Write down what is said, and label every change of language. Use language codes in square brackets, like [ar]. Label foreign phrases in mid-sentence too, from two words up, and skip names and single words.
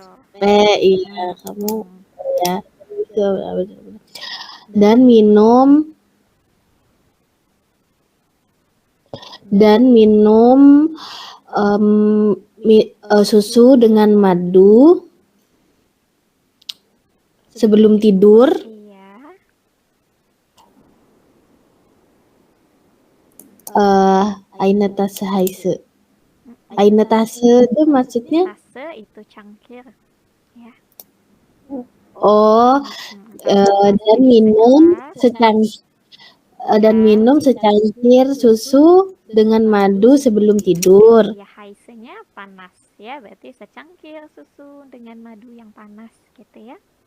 [id] Iya, kamu ya dan minum susu dengan madu sebelum tidur. Iya. [de] Eine Tasse heiße. Eine Tasse [id] itu maksudnya? Tasse itu cangkir. Ya. Oh, dan minum secangkir susu dengan madu sebelum tidur. Ya, heißenya panas ya, berarti secangkir susu dengan madu yang panas gitu ya.